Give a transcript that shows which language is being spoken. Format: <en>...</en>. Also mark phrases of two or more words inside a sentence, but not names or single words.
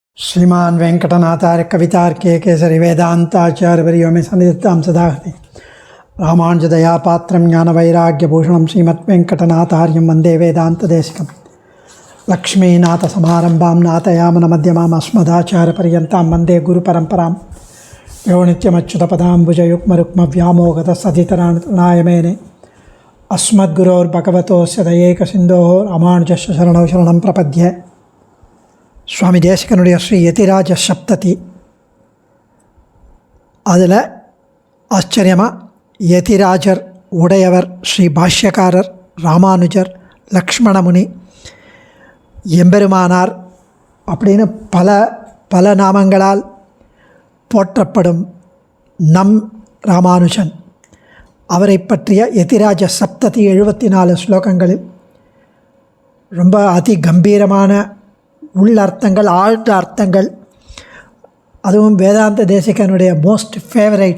<sa>श्रीमान वेंकटनाथार्य कवितार्के केसरी वेदांताचार्यवर्यो मे सन्निधत्तां सदाहृति रामानुजदयापात्रं ज्ञानवैराग्यभूषणं श्रीमद्वेंकटनाथार्यं वन्दे वेदान्तदेशिकं लक्ष्मीनाथसमारम्भां नाथयामनमध्यमाम् अस्मदाचार्यपर्यन्तां वन्दे गुरुपरम्परां यो नित्यमच्युतपदाम्बुजयुग्मरुक्मव्यामोगतसतितराणाय मेने अस्मद्गुरोर्भगवतोस्य दयैकसिन्धोः रामानुजस्य शरणौ शरणं प्रपद्ये.</sa> <ta>சுவாமி தேசிகனுடைய ஸ்ரீ யதிராஜ சப்ததி, அதில் ஆச்சரியமாக யதிராஜர் உடையவர் ஸ்ரீ பாஷ்யக்காரர் ராமானுஜர் லக்ஷ்மணமுனி எம்பெருமானார் அப்படின்னு பல பல நாமங்களால் போற்றப்படும் நம் ராமானுஜன் அவரை பற்றிய யதிராஜ சப்ததி 74 ஸ்லோகங்களில் ரொம்ப அதி கம்பீரமான உள்ளர்த்தங்கள், ஆழ்ந்த அர்த்தங்கள், அதுவும் வேதாந்த தேசிகனுடைய</ta> <en>most favourite.</en>